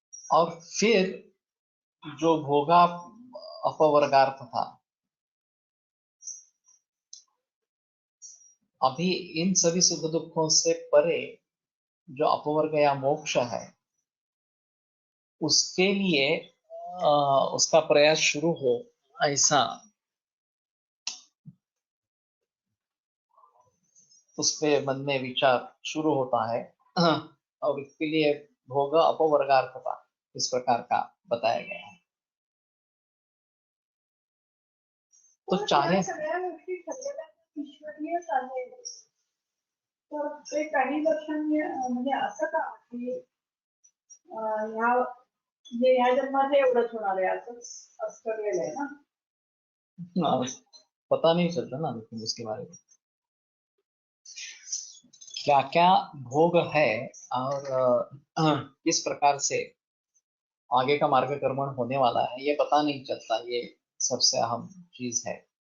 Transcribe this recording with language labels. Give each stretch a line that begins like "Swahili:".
Hindi: और फिर जो भोगा अपवर्गार्थ था, अभी इन सभी सुख दुखों से परे जो अपवर्ग या मोक्ष है उसके लिए उसका प्रयास शुरू हो, ऐसा उसके मन में विचार शुरू होता है। और इसके लिए भोग अपवर्गार्थता इस प्रकार का बताया गया है। तो चाहे
Marathi: सगळ्या गोष्टी ठरलेल्या ईश्वरीयच आहे, तर ते काही वर्षांनी म्हणजे असं का की ह्या म्हणजे ह्या जन्मात एवढंच होणार आहे असंच ठरलेलं आहे ना?
Hindi: पता नहीं चलता ना लेकिन इसके बारे में क्या क्या भोग है और किस प्रकार से आगे का मार्ग कर्मण होने वाला है ये पता नहीं चलता, ये सबसे अहम चीज है।